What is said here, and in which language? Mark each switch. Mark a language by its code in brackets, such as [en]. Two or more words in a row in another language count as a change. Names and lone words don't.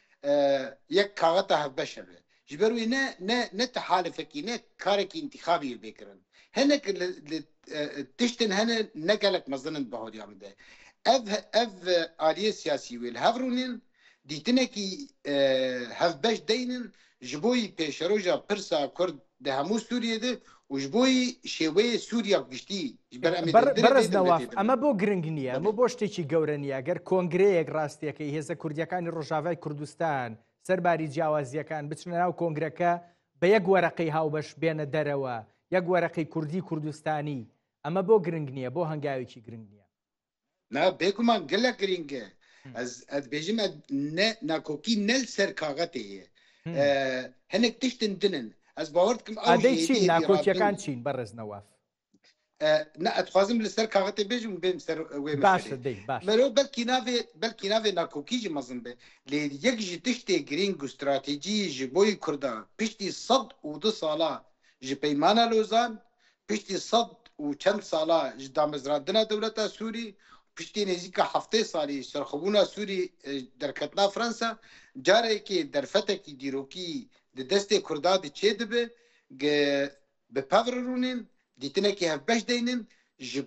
[ku] yek kaxeta hevbeş hebe ji ber wê ne tehalifekî ne karekî intîxabî bêkirin hinek tiştin hene ne gelek mezinin bahodiya min de ev aliyê siyasî wê li hev rûnin dîtinekî hevbeş deynin ji boî pêşeroja pirsa Kurd di hemû Sûriyê de û ji boî şêweyê Sûriya giştî [ckb] بەڕێز نەواف ئەمە بۆ گرنگ نییە ئەمە بۆ شتێکی گەورە نیە گەر کۆنگرەیەک ڕاستیەکەی هێزە کوردیەکانی ڕۆژاوای کوردستان سەرباری جیاوازیەکان بچنە ناو کۆنگرەکە بە یەک وەرەقەی هاوبەش بێنە دەرەوە یەک وەرەقەی کوردی کوردستانی ئەمە بۆ گرنگ نییە بۆ هەنگاوێکی گرنگ نییە [ku] بێگومان gelek giring e ez bêjim nakokî nel ser kaxetê ye hinek tiştin dinin ez bawer dikim [ckb] ئەدەی چین ناکۆکیەکان چین بەڕێز نەواف [ku] dixwazim li ser kaxetê bêjim bêm ser wê merov belkî navê nakokî jî mezin be lê yek ji tiştê girîng û stratejî ji boî Kurda piştî 102 sala ji peymana Lozan piştî 100 û çend sala ji damezrandina dewleta Sûrî piştî nêzîka heftê salî serxwebûna Sûrî derketina Fransa carekê derfetekî dîrokî di destê Kurda de çê dibe bi pev rûnin dîtinekî hevbeş deynin ji